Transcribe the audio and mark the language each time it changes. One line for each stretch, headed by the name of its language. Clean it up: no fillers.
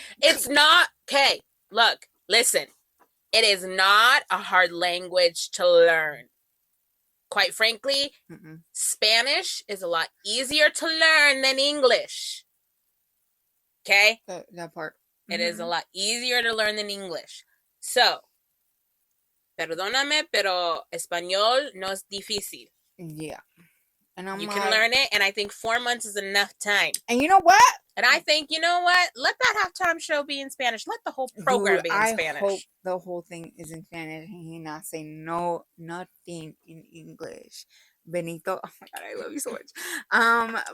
English: It's not okay. Look, listen. It is not a hard language to learn. Quite frankly, Spanish is a lot easier to learn than English. Okay? That part. It is a lot easier to learn than English.
Spanish: So, perdóname, pero español no es difícil.
English: Yeah. And you can learn it, and I think 4 months is enough time. And you know what? And I think, you know what? Let that halftime show be in Spanish. Let the whole program be in Spanish. I hope the whole thing is in Spanish and he not say nothing in English. Benito, oh my God, I love you so much.